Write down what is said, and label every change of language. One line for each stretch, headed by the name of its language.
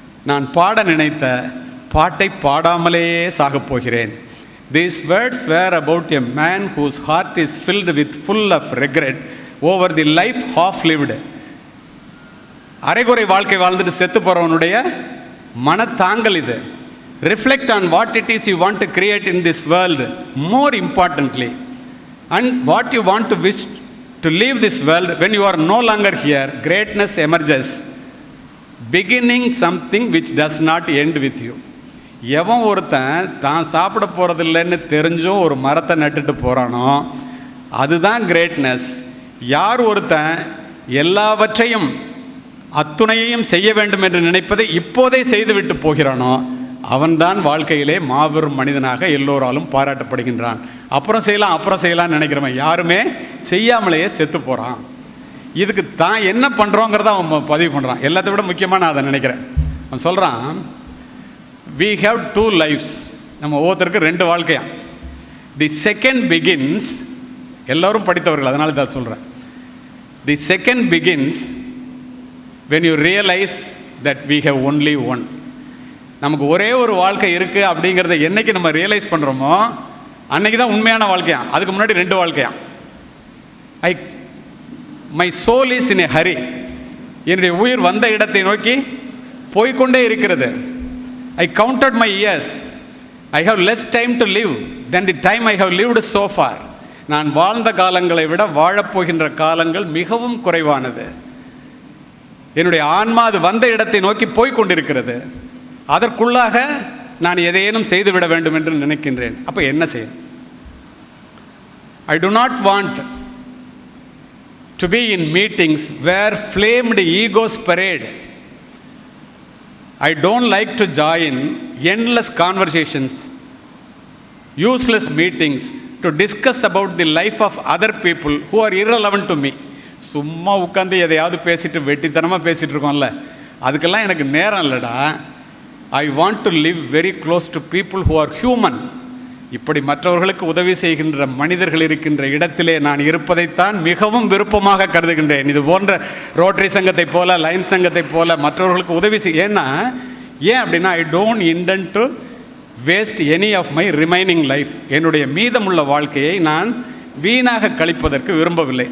Tamil: நான் பாட நினைத்த பாட்டை பாடாமலேயே சாகப் போகிறேன்.
English: These words were about a man whose heart is filled with full of regret over the life half lived.
Tamil: அரைகுறை வாழ்க்கை வாழ்ந்துட்டு செத்து போகிறவனுடைய மனத்தாங்கல் இது.
English: Reflect on what it is you want to create in this world, more importantly, and what you want to wish to leave this world when you are no longer here. Greatness emerges, beginning something which does not end with you.
Tamil: எவன் ஒருத்தன் தான் சாப்பிட போகிறதில்லைன்னு தெரிஞ்சும் ஒரு மரத்தை நட்டுட்டு போகிறானோ அதுதான் greatness. யார் ஒருத்தன் எல்லாவற்றையும் அத்துணையையும் செய்ய வேண்டும் என்று நினைப்பதை இப்போதே செய்துவிட்டு போகிறானோ அவன்தான் வாழ்க்கையிலே மாபெரும் மனிதனாக எல்லோராலும் பாராட்டப்படுகின்றான். அப்புறம் செய்யலாம்னு நினைக்கிறவன் யாருமே செய்யாமலேயே செத்து போகிறான். இதுக்கு தான் என்ன பண்ணுறோங்கிறத அவன் பதிவு பண்ணுறான். எல்லாத்தை விட முக்கியமாக நான் அதை நினைக்கிறேன். அவன் சொல்கிறான்,
English: we have two lives.
Tamil: நம்ம ஒவ்வொருத்தருக்கு ரெண்டு வாழ்க்கையா.
English: the second begins,
Tamil: எல்லோரும் படித்தவர்கள் அதனால தான் சொல்கிறேன்.
English: The second begins when you realize that we have only one.
Tamil: நமக்கு ஒரே ஒரு வாழ்க்கை இருக்குது அப்படிங்கிறத என்னைக்கு நம்ம ரியலைஸ் பண்ணுறோமோ அன்னைக்கு தான் உண்மையான வாழ்க்கையா. அதுக்கு முன்னாடி ரெண்டு வாழ்க்கையா.
English: My soul is in a hurry.
Tamil: என்னுடைய உயிர் வந்த இடத்தை நோக்கி போய்கொண்டே இருக்கிறது.
English: I counted my years. I have less time to live than the time I have lived so far.
Tamil: நான் வாழ்ந்த காலங்களை விட வாழப்போகின்ற காலங்கள் மிகவும் குறைவானது. என்னுடைய ஆன்மா அது வந்த இடத்தை நோக்கி போய்கொண்டிருக்கிறது. அதற்குள்ளாக நான் எதையேனும் செய்துவிட வேண்டும் என்று நினைக்கின்றேன். அப்போ என்ன செய்யும்?
English: I do not want to be in meetings where flamed egos parade. I don't like to join endless conversations, useless meetings to discuss about the life of other people who are irrelevant to me.
Tamil: சும்மா உட்காந்து எதையாவது பேசிட்டு வெட்டித்தனமாக பேசிகிட்டு இருக்கோம்ல, அதுக்கெல்லாம் எனக்கு நேரம் இல்லைடா.
English: I want to live very close to people who are human.
Tamil: இப்படி மற்றவர்களுக்கு உதவி செய்கின்ற மனிதர்கள் இருக்கின்ற இடத்திலே நான் இருப்பதைத்தான் மிகவும் விருப்பமாக கருதுகின்றேன். இது போன்ற ரோட்டரி சங்கத்தை போல, லைன் சங்கத்தை போல மற்றவர்களுக்கு உதவி ஏன் அப்படின்னா,
English: I don't intend to waste any of my remaining life.
Tamil: என்னுடைய மீதமுள்ள வாழ்க்கையை நான் வீணாக கழிப்பதற்கு விரும்பவில்லை.